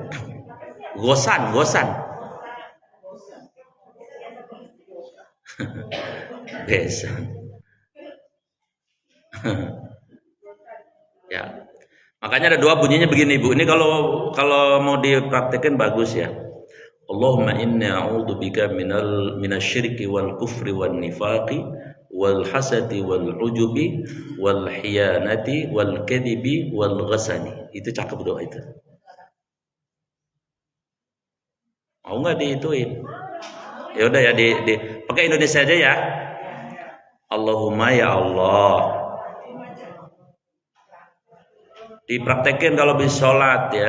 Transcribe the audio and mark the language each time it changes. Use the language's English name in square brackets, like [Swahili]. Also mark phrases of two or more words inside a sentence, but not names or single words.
[Indonesian] Gosan. Besan. Ya. Makanya ada doa bunyinya begini Ibu. Ini kalau mau dipraktekkan bagus ya. [Arabic] اللهم إني أعوذ بك من الشرك والكفر والنفاق والحسد والعجب والخيانة والكذب والغش. [Indonesian] Itu cakep doa itu. Mau nggak diituin? Ya udah ya pakai Indonesia aja ya. [Arabic] اللهم يا الله. [Indonesian] Dipraktekin kalau bisa sholat ya.